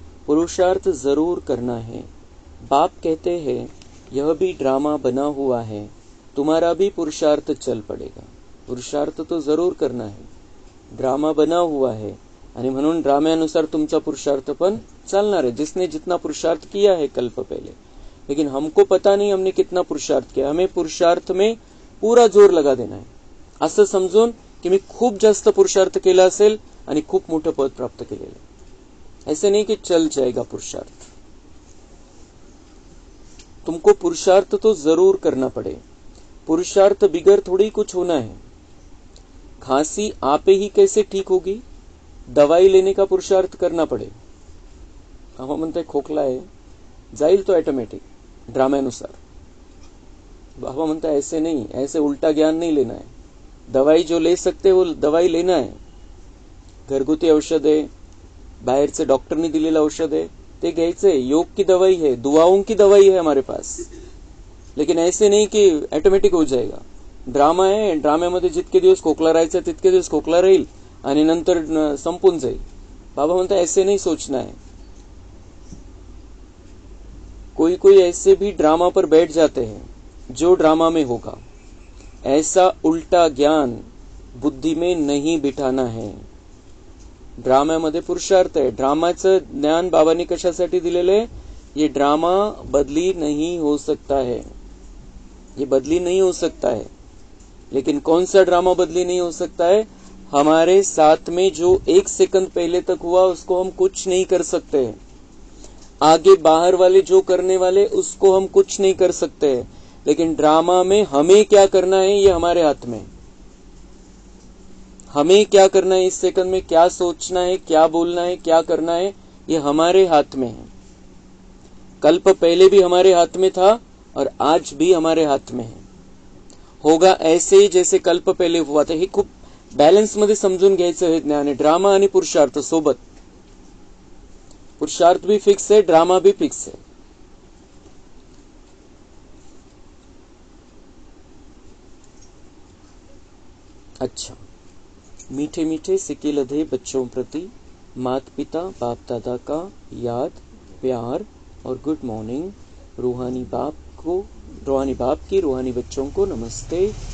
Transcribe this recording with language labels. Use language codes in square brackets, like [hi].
[hi] पुरुषार्थ जरूर करना है. बाप कहते हैं यह भी ड्रामा बना हुआ है, तुम्हारा भी पुरुषार्थ चल पड़ेगा. पुरुषार्थ तो जरूर करना है, ड्रामा बना हुआ है, [mr] आणि म्हणून ड्राम्यानुसार तुमचा पुरुषार्थ पण चालणार [hi] है. जिसने जितना पुरुषार्थ किया है कल्प पहले, लेकिन हमको पता नहीं हमने कितना पुरुषार्थ किया. हमें पुरुषार्थ में पूरा जोर लगा देना है. [mr] असं समजून की मी खूप जास्त पुरुषार्थ केला असेल आणि खूप मोठं पद प्राप्त केलेलं. [hi] ऐसे नहीं कि चल जाएगा पुरुषार्थ. तुमको पुरुषार्थ तो जरूर करना पड़े. पुरुषार्थ बिगर थोड़ी कुछ होना है. खांसी आपे ही कैसे ठीक होगी, दवाई लेने का पुरुषार्थ करना पड़े. [mr] हम म्हणते खोकला है, जाईल तो ऑटोमेटिक ड्राम्यानुसार. [hi] बाबा म्हणता ऐसे नहीं, ऐसे उल्टा ज्ञान नहीं लेना है. दवाई जो ले सकते वो दवाई लेना है. [mr] घरगुती औषध है, बाहेरचे डॉक्टरनी दिलेलं औषध है, ते घ्यायचंय. [hi] योग की दवाई है, दुआओं की दवाई है हमारे पास. लेकिन ऐसे नहीं कि ऑटोमेटिक हो जाएगा. [mr] ड्रामा है, ड्राम्यामध्ये जितके दिवस खोकला राहायचा तितके दिवस खोकला राहील आणि नंतर संपून जाईल. [hi] बाबा म्हणता ऐसे नहीं सोचना है. कोई कोई ऐसे भी ड्रामा पर बैठ जाते हैं जो ड्रामा में होगा. ऐसा उल्टा ज्ञान बुद्धि में नहीं बिठाना है. [mr] ड्राम्यामध्ये पुरुषार्थ है. ड्रामाचं ज्ञान बाबांनी कशासाठी दिलेलं आहे. [hi] ये ड्रामा बदली नहीं हो सकता है, ये बदली नहीं हो सकता है. लेकिन कौन सा ड्रामा बदली नहीं हो सकता है. हमारे साथ में जो 1 सेकंड पहले तक हुआ उसको हम कुछ नहीं कर सकते. आगे बाहर वाले जो करने वाले उसको हम कुछ नहीं कर सकते. लेकिन ड्रामा में हमें क्या करना है ये हमारे हाथ में. हमें क्या करना है, इस सेकंड में क्या सोचना है, क्या बोलना है, क्या करना है, ये हमारे हाथ में है. कल्प पहले भी हमारे हाथ में था और आज भी हमारे हाथ में है. होगा ऐसे ही जैसे कल्प पहले हुआ था. [mr] हे खूप बॅलन्स मध्ये समजून घ्यायचं हे ज्ञान आहे. ड्रामा आणि पुरुषार्थ सोबत. [hi] पुरुषार्थ भी फिक्स है, ड्रामा भी फिक्स है. अच्छा, मीठे मीठे सिक्के लधे बच्चों प्रति माता पिता बाप दादा का याद प्यार और गुड मॉर्निंग. रूहानी बाप की रूहानी बच्चों को नमस्ते.